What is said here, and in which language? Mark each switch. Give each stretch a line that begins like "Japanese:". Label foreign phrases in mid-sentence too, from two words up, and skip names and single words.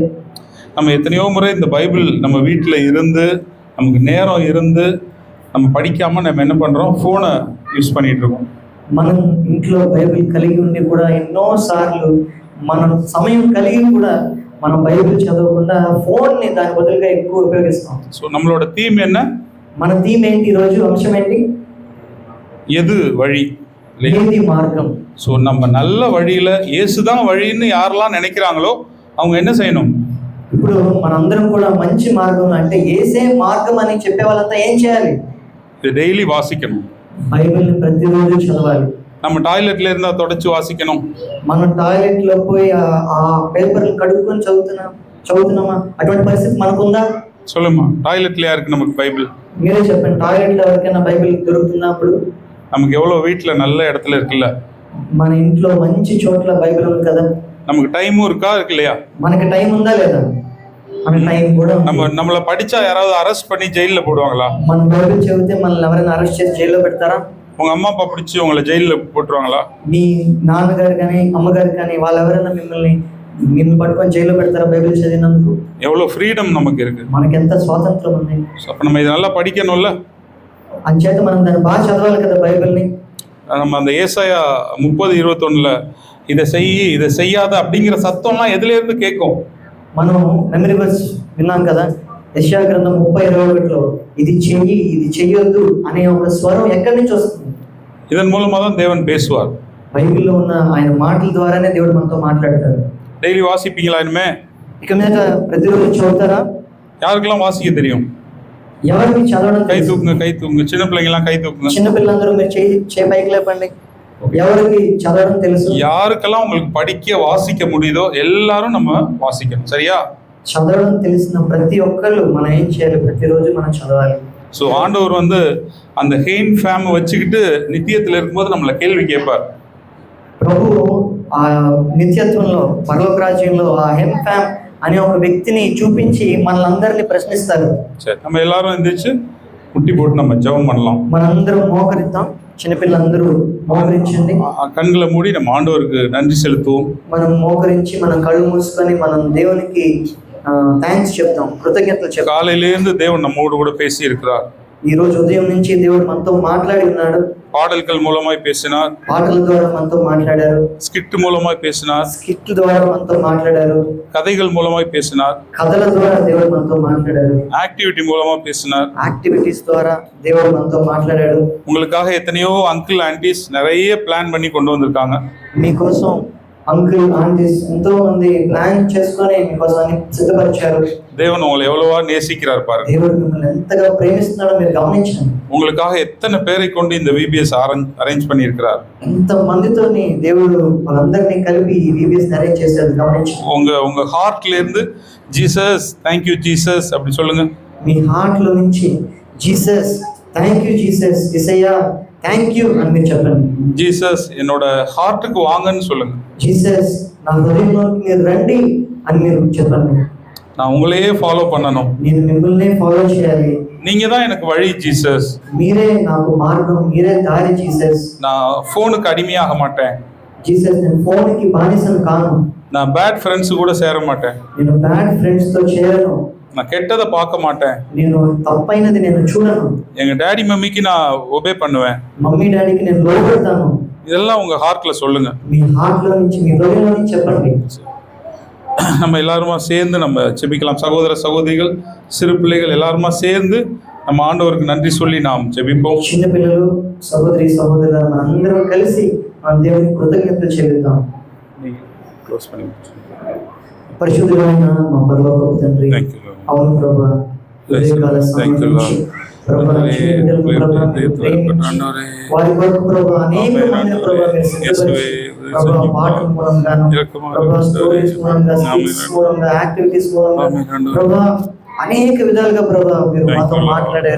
Tamil: நம்ம எத்தனையோ முறை இந்த பைபிள் நம்ம வீட்டில் இருந்து நமக்கு நேரம் இருந்து நம்ம படிக்காமல் நம்ம என்ன பண்ணுறோம்,
English: phone use
Tamil: பண்ணிகிட்டு இருக்கோம்.
Telugu: మనం ఇంట్లో బైబిల్ కలిగి ఉండి కూడా ఎన్నో సార్లు మనం సమయం కలిగి కూడా మనం బైబిల్ చదవకుండా ఫోన్ని దాని బదులుగా ఎక్కువ ఉపయోగిస్తాం.
Tamil: ஸோ நம்மளோட தீம் என்ன?
Telugu: మన థీమ్ ఏంటి ఈరోజు? అంశం ఏంటి?
Tamil: எது வழி?
Telugu: ఏది మార్గం?
Tamil: ஸோ நம்ம நல்ல வழியில் இயேசுதான் வழின்னு யாரெல்லாம் நினைக்கிறாங்களோ அவங்க என்ன செய்யணும்?
Telugu: ఇప్పుడు మనందరం కూడా మంచి మార్గం అంటే ఏసే మార్గం అని చెప్పే వాళ్ళంతా ఏం చేయాలి?
Tamil: இது டெய்லி வாசிக்கணும்.
Telugu: బైబిల్ని ప్రతిరోజు చదవాలి.
Tamil: நம்ம டாய்லெட்ல இருந்தால் தொடச்சி வாசிக்கணும்.
Telugu: మనం టాయిలెట్లో పోయి ఆ పేపర్లు కడుక్కొని చదువుతున్నామా? అటువంటి పరిస్థితి మనకుందా?
Tamil: சொல்லுமா, டாய்லெட்ல யாருக்கு நமக்கு பைபிள்?
Telugu: మీరే చెప్పండి, టాయిలెట్లో ఎవరికైనా బైబిల్ దొరుకుతుందా? అప్పుడు
Tamil: நமக்கு எவ்வளோ வீட்டில் நல்ல இடத்துல இருக்குல்ல,
Telugu: మన ఇంట్లో మంచి చోట్ల బైబిల్ ఉంది కదా.
Tamil: நமக்கு டைமும் இருக்கா, இருக்கு இல்லையா?
Telugu: మనకి టైం ఉందా లేదా? మన టైం కూడా
Tamil: நம்மளை படிச்சா யாராவது அரெஸ்ட் பண்ணி ஜெயிலில் போடுவாங்களா?
Telugu: మన బైబిల్ చదివితే మనల్ని ఎవరైనా అరెస్ట్ చేసి జైల్లో పెడతారా?
Tamil: உங்க அம்மா அப்பா பிடிச்சி உங்களை ஜெயிலில் போட்டுருவாங்களா?
Telugu: మీ నాన్నగారు కానీ అమ్మగారు కానీ వాళ్ళు ఎవరైనా నిన్ను పట్టుకొని జైల్లో పెడతారా బైబిల్ చదివినందుకు?
Tamil: எவ்வளோ ஃப்ரீடம் நமக்கு இருக்கு.
Telugu: మనకి ఎంత స్వాతంత్రం ఉంది.
Tamil: அப்போ நம்ம இதை நல்லா படிக்கணும்ல.
Telugu: అంచేత మనం దాన్ని బాగా చదవాలి కదా బైబిల్ని.
Tamil: நம்ம அந்த ஏசாயா 30:21 இதை இதை செய்யாத அப்படிங்கிற சத்தம்லாம் எதுலேருந்து கேட்கும்?
Telugu: మనం
English: memory verse
Telugu: విన్నాం కదా. యెషయా గ్రంథం 30:21 ఇది చెయ్యి ఇది చెయ్యొద్దు అనే ఒక స్వరం ఎక్కడి నుంచి వస్తుంది?
Tamil: இதன் மூலமாக தான் தேவன் பேசுவார்.
Telugu: బైబిల్లో ఉన్న ఆయన మాటల ద్వారానే దేవుడు మనతో మాట్లాడతాడు.
Tamil: டெய்லி வாசிப்பீங்களா? இனிமே
Telugu: ఇక మీద ప్రతిరోజు చదువుతారా?
Tamil: யாருக்கெல்லாம் வாசிக்க தெரியும்?
Telugu: ఎవరికి చదవడం
Tamil: கை தூக்குங்க, கை தூக்குங்க. சின்ன பிள்ளைங்கலாம் கை தூக்குங்க.
Telugu: చిన్న పిల్లలందరూ మీరు చేయి పైకి లేపండి. ఎవరికి చదవడం తెలుసు?
Tamil: யாருக்கெல்லாம் உங்களுக்கு படிக்க வாசிக்க முடியுதோ எல்லாரும் நம்ம வாசிக்கணும். சரியா?
Telugu: చదవడం తెలిసిన ప్రతి ఒక్కళ్ళు మనం ఏం చేయాలి? ప్రతిరోజు మనం చదవాలి.
Tamil: ஸோ ஆண்டவர் வந்து அந்த ஹெயின் ஃபேமை வச்சுக்கிட்டு நித்தியத்தில் இருக்கும்போது நம்மளை கேள்வி கேட்பார்.
Telugu: ప్రభు ఆ నిత్యత్వంలో పరలోక రాజ్యంలో ఆ హెంఫామ్ అనే ఒక వ్యక్తిని చూపించి మనలందరినీ ప్రశ్నిస్తారు.
Tamil: சரி, நம்ம எல்லாரும் எந்திரிச்சு முட்டி போட்டு நம்ம ஜெபம் பண்ணலாம்.
Telugu: మనందరం మోకరిద్దాం. చిన్నపిల్లలందరూ మోకరించండి.
Tamil: கண்களை மூடி நம்ம ஆண்டவருக்கு நன்றி செலுத்துவோம்.
Telugu: మనం మోకరించి మనం కళ్ళు మూసుకొని మనం దేవునికి థ్యాంక్స్ చెప్తాం, కృతజ్ఞతలు చెప్తాం.
Tamil: காலையிலேருந்து தேவன் நம்மோடு கூட பேசி இருக்கிறார்.
Telugu: ఈ రోజు ఉదయం నుంచి దేవుడు మనతో మాట్లాడి ఉన్నాడు.
Tamil: பாடல்கள் மூலமாய் பேசினார்.
Telugu: పాటల ద్వారా మనతో మాట్లాడారు.
Tamil: ஸ்கிட் மூலமாய் பேசினார்.
Telugu: స్కిట్ ద్వారా మనతో మాట్లాడారు.
Tamil: கதைகள் மூலமாய் பேசினார்.
Telugu: కథల ద్వారా దేవుడు మనతో మాట్లాడారు.
Tamil: ஆக்டிவிட்டி மூலமா பேசினார்.
Telugu: యాక్టివిటీస్ ద్వారా దేవుడు మనతో మాట్లాడాడు.
Tamil: உங்களுக்காக எத்தனையோ
English: uncle aunties
Tamil: நிறைய பிளான் பண்ணி கொண்டு வந்திருக்காங்க.
Telugu: మీకోసం
English: uncle aunties
Telugu: ఎంతో మంది ప్లాన్ చేసుకొని మీకోసం అన్ని సిద్ధపరిచారు.
Tamil: தேவன் உங்களை எவ்வளவா நேசிக்கிறார் பாருங்க.
Telugu: దేవుడు మిమ్మల్ని ఎంతగా ప్రేమిస్తున్నాడో మీరు గమనించండి.
Tamil: உங்களுக்காக எத்தனை பேரை கொண்டு இந்த
English: VBS arrange
Tamil: பண்ணியிருக்கிறார்.
Telugu: ఎంత మందితోని దేవుడు వాళ్ళందరినీ కలిపి ఈ
English: VBS arrange
Telugu: చేశారు, గమనించండి.
Tamil: உங்க ஹார்ட்ல இருந்து
English: Jesus thank you Jesus
Tamil: அப்படி சொல்லுங்க.
Telugu: మీ హార్ట్ లో నుంచి
English: Jesus thank you, Jesus
Telugu: యేసయ్యా
English: thank you
Telugu: అని మీరు చెప్పండి.
Tamil: ஜீசஸ் என்னோட ஹார்ட்டுக்கு வாங்கன்னு சொல்லுங்க.
Telugu: జీసస్ నా హృదయంలోకి మీరు రండి అని మీరు చెప్పండి.
Tamil: நான் உங்களையே ஃபாலோ பண்ணணும்.
Telugu: నేను మిమ్మల్ని ఫాలో చేయాలి.
Tamil: நீங்க தான் எனக்கு வழி ஜீசஸ்.
Telugu: మీరే నాకు మార్గం, మీరే దారి జీసస్.
Tamil: நான் ஃபோனுக்கு அடிமையாக மாட்டேன்.
Telugu: జీసస్ నేను ఫోన్కి బానిసను కాను.
Tamil: நான்
English: bad friends
Tamil: கூட சேர மாட்டேன்.
Telugu: నేను
English: bad friends
Telugu: తో చేరను.
Tamil: நான் கெட்டதை பார்க்க மாட்டேன்.
Telugu: నేను తప్పైనది నేను చూడను.
Tamil: எங்க
English: daddy mummy
Tamil: நான் ஒபே பண்ணுவேன்.
English: mummy daddy
Telugu: నేను లోబడతాను.
Tamil: இதெல்லாம் உங்க ஹார்ட்ல சொல்லுங்க.
Telugu: మీ హార్ట్ లో నుంచి, మీ హృదయంలో నుంచి చెప్పండి.
Tamil: நம்ம எல்லாருமா சேர்ந்து நம்ம ஜெபிக்கலாம். சகோதர சகோதரிகள், சிறு பிள்ளைகள் எல்லாருமா சேர்ந்து நம்ம ஆண்டவருக்கு நன்றி சொல்லி நாம் ஜெபிப்போம்.
Telugu: చిన్న పిల్లలు, సహోదరి సహోదరులు మనందరం కలిసి మన దేవునికి కృతజ్ఞతలు చెల్లిద్దాం.
Tamil: க்ளோஸ் பண்ணி
Telugu: పరిశుద్ధుడైన మా పరలోకపు తండ్రి,
English: Thank you, Lord.
Telugu: అవును ప్రభా, ఉదయకాల సమయం
English: Thank you, Lord.
Telugu: నుంచి ప్రభా, చిన్న బిడ్డలను ప్రభా మీరు ప్రేమించి వారి కొరకు ప్రభా అనేక మందిని ప్రభా మీరు సిద్ధపరిచి ప్రభా పాటల మూలంగాను ప్రభా స్టోరీస్ మూలంగా, స్కిట్స్ మూలంగా, యాక్టివిటీస్ మూలంగా ప్రభా అనేక విధాలుగా ప్రభా మీరు మాతో మాట్లాడారు.